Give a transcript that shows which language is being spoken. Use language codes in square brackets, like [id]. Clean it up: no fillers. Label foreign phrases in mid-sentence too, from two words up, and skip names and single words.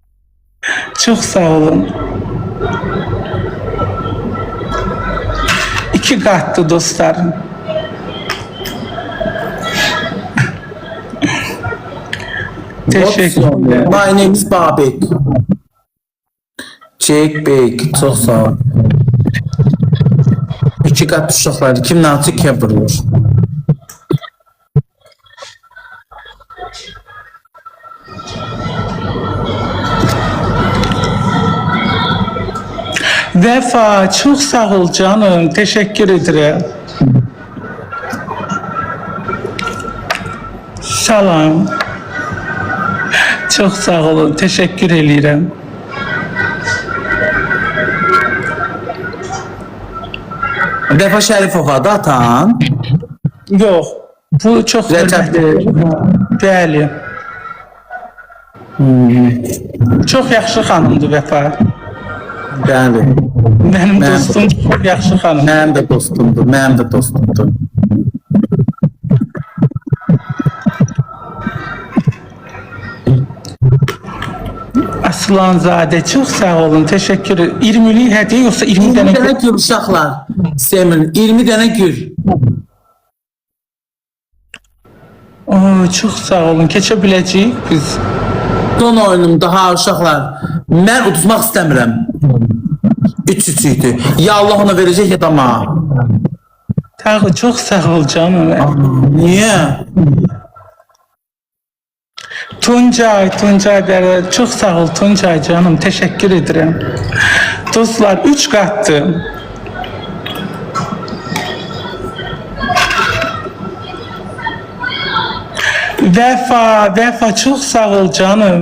[tr] Çok sağ olun. [az] 2 qatdır dostlar. Teşekkürler. [en] My name is Babek. Jack Bek. [tr] Çok sağ ol. [az] 2 qat uşaqları kimdən açıq kəbirlər? [tr] Vefa çok sağ ol canım. Teşekkür ederim. Salam. Çok sağ olun. Teşekkür ederim. [az] Vəfa Şərifova da atan. [tr] Yok. Bu çok Recep. [az] Bəli. Çok yaxşı xanımdır Vefa. Bəli. [tr] Benim [az] Mən- dostum çok yaxşı xanım. Mənim də dostumdur. Mənim də dostumdur. [tr] Aslanzade çok sağ olun. Teşekkür ederim. 20'lik hediye yoksa 20 20 tane [az] dənə gül uşaqlar. Semin 20 dənə gül. [tr] Oo, çok sağ olun. Keçebileceğiz biz. [az] Son oyunum daha uşaqlar. Mən uduzmaq istəmirəm. 3-3 idi. Ya Allah ona verəcək ya da mənə. [tr] Tağı çok sağ ol canım. [az] Niyə? [tr] Tuncay Dere çok sağ ol Tuncay canım. Teşekkür ederim. Dostlar 3 kattı. Vefa çok sağ ol canım.